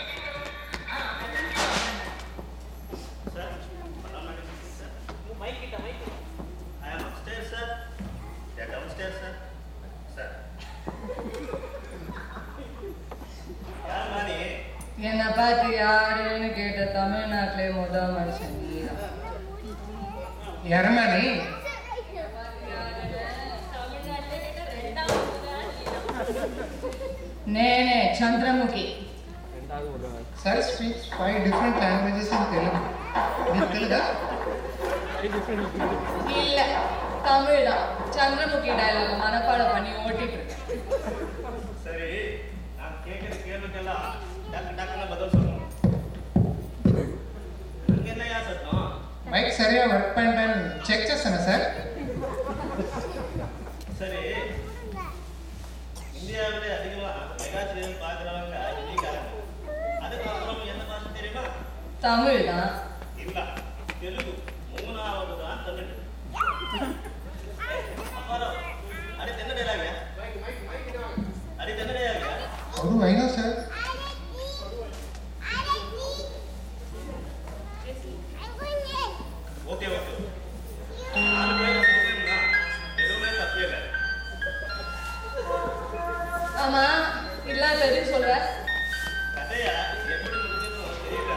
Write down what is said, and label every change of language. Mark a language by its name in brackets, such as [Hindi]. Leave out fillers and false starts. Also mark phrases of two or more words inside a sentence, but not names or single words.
[Tamil] என்னை பார்த்து யாருன்னு கேட்ட தமிழ்நாட்டிலே முதல் மனுஷன் நீதான். [Telugu] ఎరమని నేనే చంద్రముఖి. [English] Sir speaks 5 different languages in Telugu. [Telugu] మీకు తెలుగా? [Tamil] இல்ல தமிழ் தான். சந்திரமுகி டயலாக் மனப்பாடம் பண்ணி ஓட்டிட்டு இருக்கேன். சரி, நான் கேட்கிற கேள்விக்கெல்லாம் டக்கு டக்குன்னு பதில் சொல்லணும். இங்க என்னையா சத்தம்? [Telugu] మైక్ సరిగా వర్క్ పైన చెక్ చేస్తానా సార్? [Tamil] சரி, இந்தியாவிலே அதிகமா [English] mega serial [Tamil] பார்க்குறவங்க ஹிந்திக்காரங்க. அதுக்கப்புறம் என்ன பாஷை தெரியுமா? தமிழ் தான். இல்ல, தெலுங்கு. மூணாவது தான் தமிழ். அப்புறம் அடுத்து என்ன டைலாக? அடுத்து என்ன டைலாக? [Telugu] అవును అయినా సార్ [English] okay okay. [Tamil] நாலு பேர் சொல்றீங்கன்னா எதுவுமே தப்பே இல்லை. ஆமா இதெல்லாம் தெரியும் சொல்ற. கதையா எப்படி முடிஞ்சதுன்னு உனக்கு தெரியல.